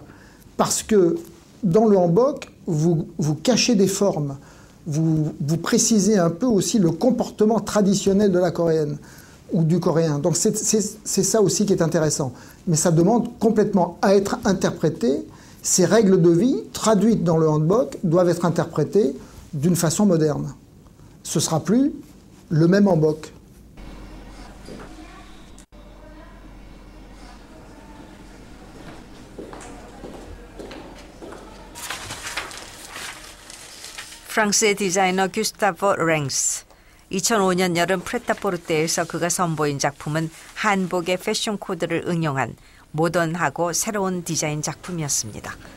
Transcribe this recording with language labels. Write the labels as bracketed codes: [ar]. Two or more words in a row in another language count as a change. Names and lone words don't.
[fr] Parce que dans le hanbok, vous cachez des formes, vous précisez un peu aussi le comportement traditionnel de la coréenne ou du coréen. Donc c'est ça aussi qui est intéressant. Mais ça demande complètement à être interprété. Ces règles de vie traduites dans le hanbok doivent être interprétées d'une façon moderne. Ce ne sera plus le même hanbok. [ko] 프랑스의 디자이너 규스타보 랭스. 2005년 여름 프레타포르테에서 그가 선보인 작품은 한복의 패션 코드를 응용한 모던하고 새로운 디자인 작품이었습니다.